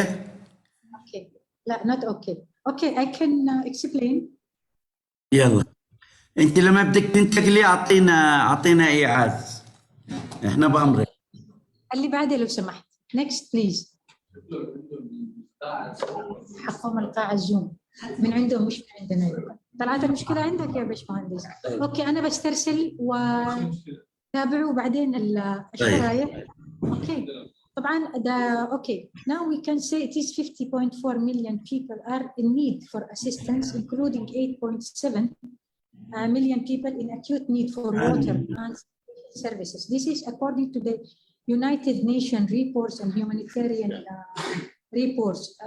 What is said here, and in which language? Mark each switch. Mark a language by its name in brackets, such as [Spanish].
[Arabic] اوكي لا [English] not okay. Okay I can explain. [Arabic] يلا، انت لما بدك تنتقلي اعطينا ايعاز، احنا بامرك. اللي بعده لو سمحت. [English] next please. [Arabic] حقهم القاعة الزوم من عندهم مش من عندنا. طلعت المشكلة عندك يا باشمهندس. اوكي انا بسترسل وتابعوا بعدين الشرايح. اوكي طبعا اوكي [English] now we can say it is 50.4 million people are in need for assistance including 8.7 million people in acute need for water and services. This is according to the United Nations reports and humanitarian reports.